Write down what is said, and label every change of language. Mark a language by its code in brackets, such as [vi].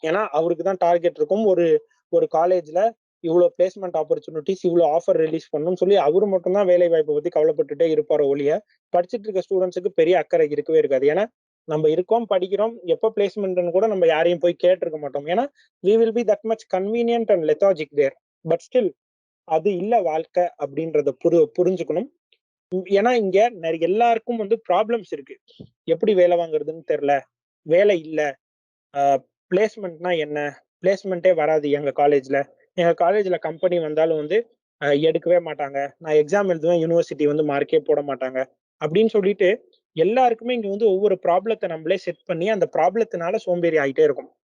[ta] ஏன்னா அவருக்கு தான் டார்கெட் இருக்கும், ஒரு காலேஜ்ல இவ்வளவு பிளேஸ்மெண்ட் ஆப்பர்ச்சுனிட்டிஸ், இவ்வளவு ஆஃபர் ரிலீஸ் பண்ணணும்னு சொல்லி அவரு மட்டும்தான் வேலை வாய்ப்பை பத்தி கவலைப்பட்டுட்டே இருப்பாரு ஒழிய படிச்சுட்டு இருக்க ஸ்டூடெண்ட்ஸுக்கு பெரிய அக்கறை இருக்கவே இருக்காது. ஏன்னா நம்ம இருக்கோம், படிக்கிறோம், எப்போ பிளேஸ்மெண்ட்னு கூட நம்ம யாரையும் போய் கேட்டிருக்க மாட்டோம். ஏன்னா [en] we will be that much convenient and lethargic there. [ta] But still அது இல்ல வாழ்க்கை அப்படின்றத புரிஞ்சுக்கணும். ஏன்னா இங்க நிறைய எல்லாருக்கும் வந்து ப்ராப்ளம்ஸ் இருக்கு. எப்படி வேலை வாங்குறதுன்னு தெரியல, வேலை இல்ல, பிளேஸ்மெண்ட்னா என்ன, பிளேஸ்மெண்ட்டே வராது எங்க காலேஜ்ல கம்பெனி வந்தாலும் வந்து எடுக்கவே மாட்டாங்க, நான் எக்ஸாம் எழுதுவேன் யூனிவர்சிட்டி வந்து மார்க்கே போட மாட்டாங்க அப்படின்னு சொல்லிட்டு எல்லாருக்குமே இங்க வந்து ஒவ்வொரு ப்ராப்ளத்தை நம்மளே செட் பண்ணி அந்த ப்ராப்ளத்தினால சோம்பேறி ஆகிட்டே இருக்கும்.